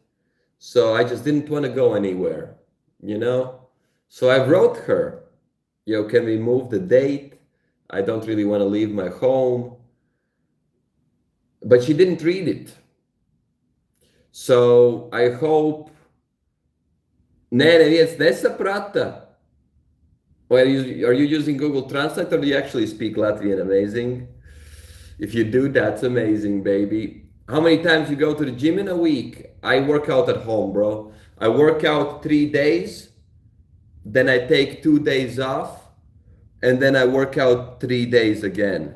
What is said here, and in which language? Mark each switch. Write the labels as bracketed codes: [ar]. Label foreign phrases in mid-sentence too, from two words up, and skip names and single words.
[en] So I just didn't want to go anywhere, you know? So I wrote her, yo, can we move the date? I don't really want to leave my home. But she didn't read it. So I hope. [lv] Nē, neviens nesaprata. [en] Or are you using Google Translate or do you actually speak Latvian? Amazing. If you do, that's amazing, baby. How many times you go to the gym in a week? I work out at home, bro. I work out 3 days, then I take 2 days off, and then I work out 3 days again.